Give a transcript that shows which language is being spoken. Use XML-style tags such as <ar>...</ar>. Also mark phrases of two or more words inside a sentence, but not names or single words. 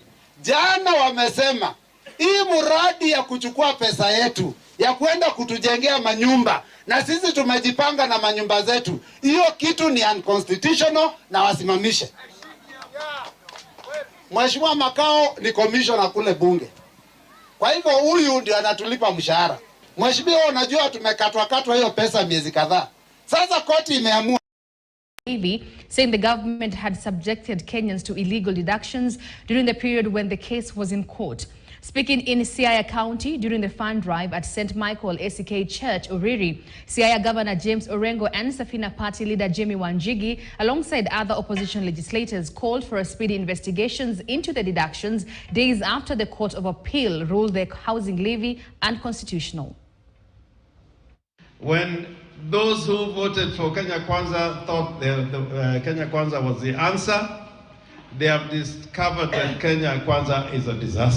<sw>Jana wamesema hii muradi ya kuchukua pesa yetu ya kwenda kutujengea manyumba na sisi tumejipanga na manyumba zetu, hiyo kitu ni unconstitutional na wasimamishe. Mheshimiwa Makao ni commissioner kule bunge, kwa hivyo huyu ndio anatulipa mshahara. Mheshimiwa, unajua tumekatwa hiyo pesa miezi kadhaa. Sasa koti imeamua</sw> <en>saying the government had subjected Kenyans to illegal deductions during the period when the case was in court. Speaking in Siaya County during the fund drive at St. Michael ACK Church, Oriri, Siaya Governor James Orengo and Safina Party leader Jimmy Wanjigi, alongside other opposition legislators, called for a speedy investigations into the deductions days after the Court of Appeal ruled the housing levy unconstitutional. When those who voted for Kenya Kwanza thought Kenya Kwanza was the answer, they have discovered that Kenya Kwanza is a disaster.</en>